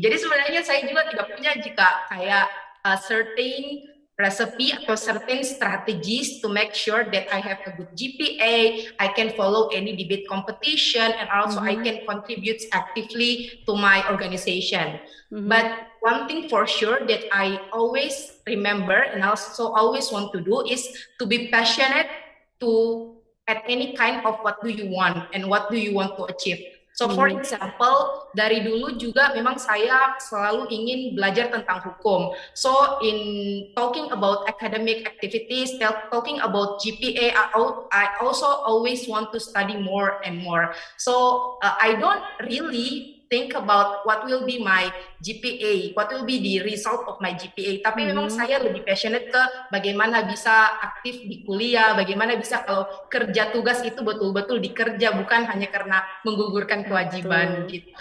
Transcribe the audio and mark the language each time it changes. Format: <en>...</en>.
<id>Jadi sebenarnya saya juga tidak punya kayak</id> <en>certain recipe atau certain strategies to make sure that I have a good GPA, I can follow any debate competition, and also I can contribute actively to my organization. But one thing for sure that I always remember and also always want to do is to be passionate at any kind of what do you want and what do you want to achieve. So for example,</en> <id>dari dulu juga memang saya selalu ingin belajar tentang hukum.</id> <en>So in talking about academic activities, talking about GPA, I also always want to study more and more. So I don't really think about what will be my GPA, what will be the result of my GPA.</en> <id>Tapi memang saya lebih passionate ke bagaimana bisa aktif di kuliah, bagaimana bisa kalau kerja tugas itu betul-betul dikerja, bukan hanya karena menggugurkan kewajiban gitu.</id>